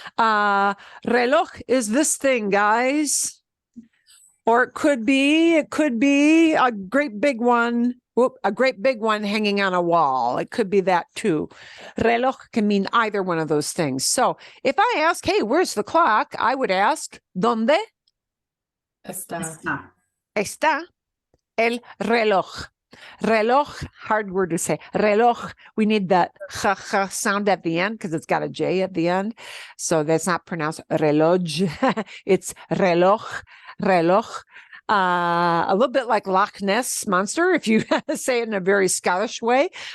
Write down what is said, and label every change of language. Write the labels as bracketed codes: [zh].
[en] Reloj is this thing, guys. Or it could be a great big one. A great big one hanging on a wall. It could be that too. Reloj can mean either one of those things. So if I ask, hey, where's the clock? I would ask, [es] ¿dónde está el reloj? [en] Reloj, hard word to say. Reloj, we need that ch sound at the end because it's got a J at the end. So that's not pronounced reloj. It's reloj, reloj. A little bit like Loch Ness Monster, if you say it in a very Scottish way.